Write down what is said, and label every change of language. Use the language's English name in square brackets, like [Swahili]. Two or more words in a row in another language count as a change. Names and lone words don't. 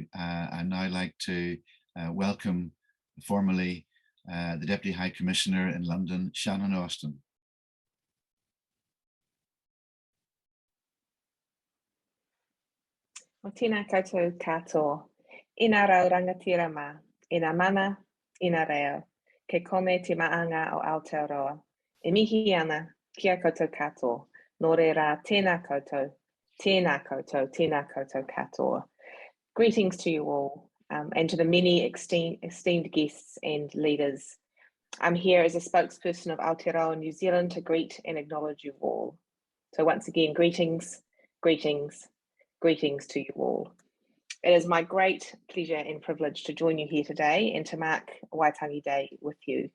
[English] I'd now like to welcome formally the Deputy High Commissioner in London, Shannon Austin. [Māori] O tēnā koutou katoa, ina rau rangatira mā, ina mana, ina reo, ke kome te maanga o Aotearoa, e mihi ana, kia koutou katoa, nō reira tēnā koutou, tēnā koutou, tēnā koutou katoa. [English] Greetings to you all, and to the many esteemed guests and leaders. I'm here as a spokesperson of Aotearoa New Zealand to greet and acknowledge you all. So once again, greetings, greetings, greetings to you all. It is my great pleasure and privilege to join you here today and to mark Waitangi Day with you.